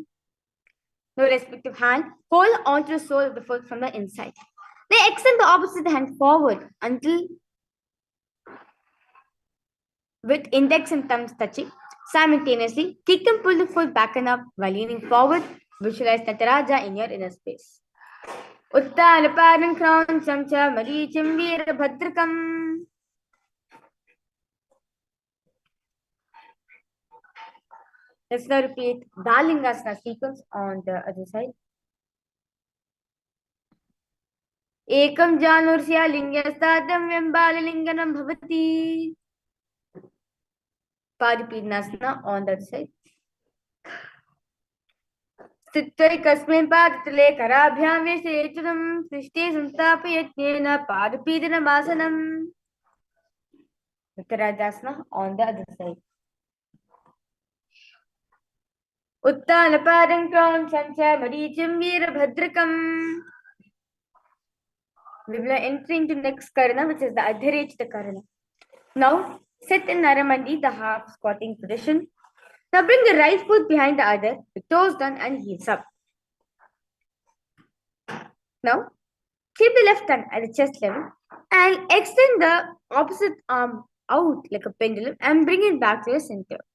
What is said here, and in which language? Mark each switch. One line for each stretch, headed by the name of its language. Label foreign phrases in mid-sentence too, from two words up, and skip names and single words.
English: No respective hand, hold onto the sole of the foot from the inside. Then extend the opposite hand forward until with index and thumbs touching. Simultaneously, kick and pull the foot back and up while leaning forward. Visualize Nataraja in your inner space.
Sanskrit: Uttanapadam krancham cha maricham veerabhadrakam.
English: Let's now repeat Dalingasana sequence on the other side.
Sanskrit: Ekam janursya lingyastadam vyambalalinganam bhavati.
English: Padipidnyasana on the other side.
Sanskrit: Sthitva kasmin padatale karabhyam veshtayetanam prishte samsthapayatyena parapidana vasanam.
English: Uttarajasana on the other side.
Sanskrit: Uttanapadam krancham cha maricham veerabhadrakam.
English: We will enter into next karana, which is the Adhyarechita karana. Now, sit in Naramandi, the half squatting position. Now bring the right foot behind the other, the toes down and heels up. Now, keep the left hand at the chest level and extend the opposite arm out like a pendulum and bring it back to the center.